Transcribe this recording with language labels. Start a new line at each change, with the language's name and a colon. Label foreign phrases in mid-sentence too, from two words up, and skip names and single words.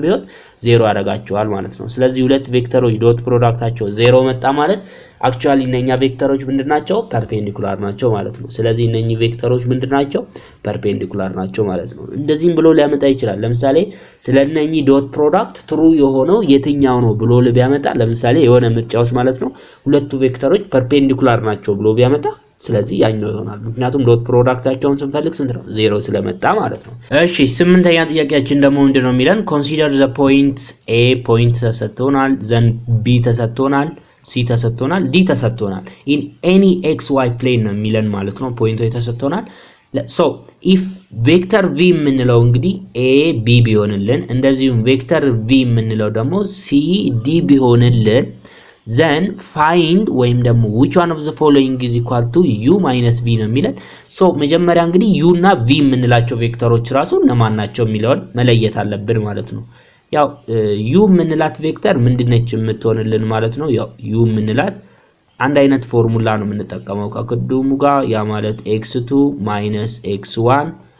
Amharic: ቢሆን 0 ያደርጋቸዋል ማለት ነው ስለዚህ ሁለት ቬክተሮች ዶት ፕሮዳክታቸው 0 መጣ ማለት አክቹአሊ እነኛ ቬክተሮች ምንድናቸው ፐርፔንዲኩላር ናቸው ማለት ነው ስለዚህ እነኚህ ቬክተሮች ምንድናቸው ፐርፔንዲኩላር ናቸው ማለት ነው እንደዚህም ብሎ ሊያመጣ ይችላል ለምሳሌ ስለነኚህ
English: dot product true
Amharic: የሆነው የትኛው ነው ብሎ ሊያመጣ ለምሳሌ የሆነ ምርጫውስ ማለት ነው ሁለቱ ቬክተሮች ፐርፔንዲኩላር ናቸው ብሎ ቢያመጣ ስለዚህ ያኛው ይሆናል ምክንያቱም ዶት ፕሮዳክታቸውን ስንፈልግ ስንት ነው 0 ስለመጣ ማለት ነው እሺ ስምንተኛ ጥያቄያችን ደግሞ ምንድነው የሚለን
English: consider the point a point ተሰጥቶናል then b ተሰጥቶናል c ተሰጥቶናል d ተሰጥቶናል in any xy plane
Amharic: ነው የሚለን ማለት ነው ፖይንቶች ተሰጥቶናል
English: so if vector v
Amharic: የምንለው እንግዲህ a b ቢሆንልን እንደዚሁም
English: vector v
Amharic: የምንለው ደግሞ c d ቢሆንልን then find ወይም ደግሞ
English: which one of the following is equal to u minus v
Amharic: ነው የሚለን so መጀመሪያ እንግዲህ u እና v የምንላቸው ቬክተሮች ራሱ እነማን ናቸው የሚለውን መለየት አለብን ማለት ነው ያው u የምንላት ቬክተር ምንድነች የምትሆንልን ማለት ነው ያው u የምንላት አንድ አይነት ፎርሙላ ነው የምንጠቀመው ከቅድሙ ጋር ያ ማለት x2 x1